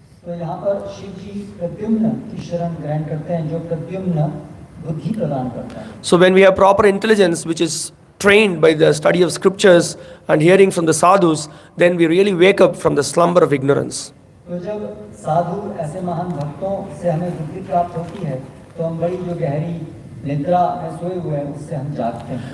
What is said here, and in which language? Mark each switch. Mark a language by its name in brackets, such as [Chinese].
[Hindi] तो यहाँ पर शिव जी प्रद्युम्न की शरण ग्रहण करते हैं, जो प्रद्युम्न बुद्धि प्रदान करता है। [English] So when we have proper intelligence, which is trained by the study of scriptures and hearing from the sadhus, then we really wake up from the slumber of ignorance. [Hindi] तो जब साधु ऐसे महान भक्तों से हमें बुद्धि प्राप्त होती है, तो हम बड़ी जो गहरी निद्रा में सोए हुए हैं उससे हम जागते हैं।